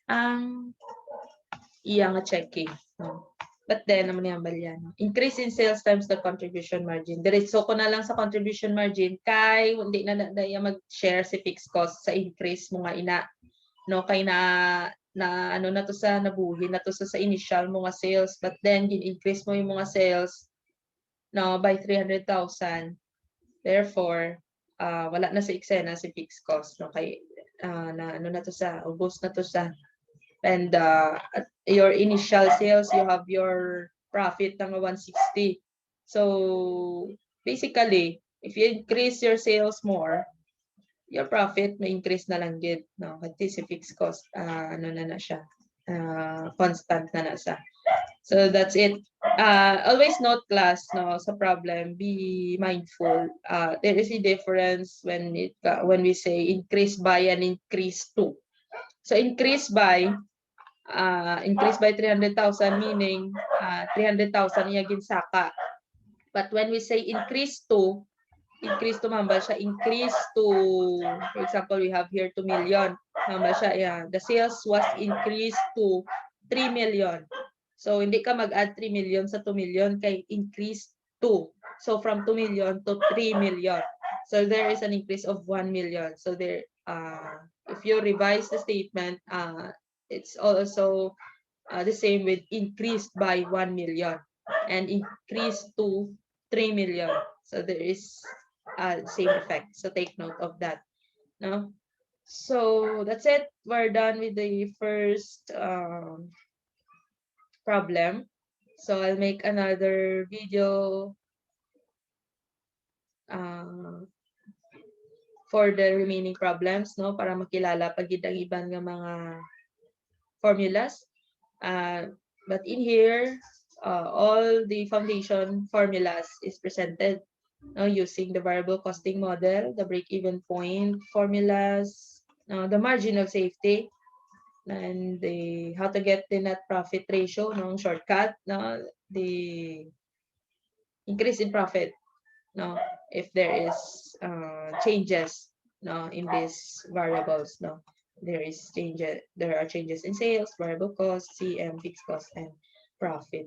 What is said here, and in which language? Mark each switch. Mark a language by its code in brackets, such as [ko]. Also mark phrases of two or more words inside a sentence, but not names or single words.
[hil] Ang iyang checking. [en] But then, [hil] naman yung balyan. [en] Increase in sales times the contribution margin. [hil] Diretso ko na lang sa [en] contribution margin [hil] kay hindi na mag-share si [en] fixed cost [hil] sa increase mo nga ina. No, kay na ano na to sa nabuhi na to sa initial mo nga sales. [en] But then, [hil] gin-increase mo yung mga sales no, by 300,000. Therefore, wala na sa eksena si [en] fixed cost. [hil] No, kay na ano na to sa, ubos na to sa. [en] And your initial sales, you have your profit ng 160. So, basically, if you increase your sales more, your profit may increase [tl] na lang din. [en] No? [tl] Kasi si [en] fixed cost, [tl] ano na siya, constant na siya. [en] So, that's it. Always note class, no, sa problem, be mindful. There is a difference when we say increase by and increase to. So, increase by 300,000 meaning 300,000 [hil] iya ginsaka. [en] But when we say increase to [hil] mambal siya [en] increase to, for example, we have here 2 million. [hil] Mambal siya, [en] yeah, the sales was increased to 3 million. So, [hil] hindi ka mag-add 3 million sa 2 million kay [en] increase to. So, from 2 million to 3 million. So, there is an increase of 1 million. So, there, if you revise the statement, it's also the same with increased by 1 million and increased to 3 million. So, there is same effect. So, take note of that. No? So, that's it. We're done with the first problem. So I'll make another video for the remaining problems, [hil] no, para makilala pagid ang iban nga mga formulas. [en] But in here, all the foundation formulas is presented, no, using the variable costing model, the break-even point formulas, the margin of safety, and the how to get the net profit ratio, no, shortcut, no, the increase in profit, no, if there is changes, no, in these variables, no, there are changes in sales, variable cost, CM, fixed cost, and profit.